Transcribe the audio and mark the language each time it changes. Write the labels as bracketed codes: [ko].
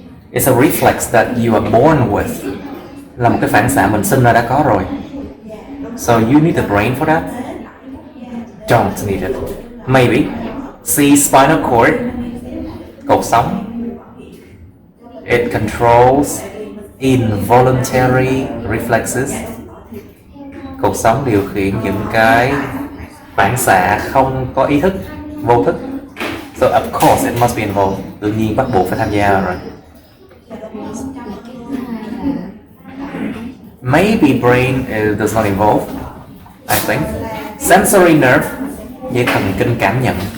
[en] It's a reflex that you are born with. [vi] Là một cái phản xạ mình sinh ra đã có rồi. [en] So you need the brain for that? Don't need it. Maybe. C. Spinal cord. [vi] Cột sống. [en] It controls involuntary reflexes. [vi] Cột sống điều khiển những cái phản xạ không có ý thức, vô thức. [en] So of course it must be involved. [vi] Tự nhiên bắt buộc phải tham gia rồi. [en] Maybe brain does not involve, I think. Sensory nerve, [vi] dây thần kinh cảm nhận.